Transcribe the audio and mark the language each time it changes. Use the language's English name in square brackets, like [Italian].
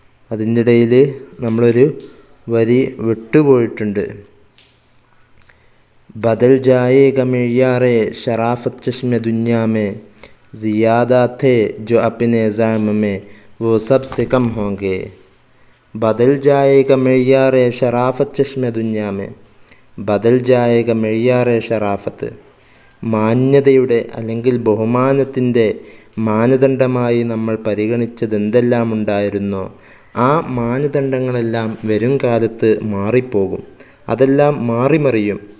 [Malayalam] അതിൻ്റെ ഇടയിൽ നമ്മളൊരു വരി വിട്ടുപോയിട്ടുണ്ട്. [Hindi] बदल जाएगा मेयारे शराफत चश्मे दुनिया में, ज़ियादा थे जो अपने ज़ाम में वो सब से कम होंगे. बदल जाएगा मेयारे शराफत चश्मे दुनिया में, बदल जाएगा मेयारे शराफത്ത്, [Malayalam] മാന്യതയുടെ അല്ലെങ്കിൽ ബഹുമാനത്തിൻ്റെ മാനദണ്ഡമായി നമ്മൾ പരിഗണിച്ചതെന്തെല്ലാം ഉണ്ടായിരുന്നോ ആ മാനദണ്ഡങ്ങളെല്ലാം വരും കാലത്ത് മാറിപ്പോകും, അതെല്ലാം മാറിമറിയും.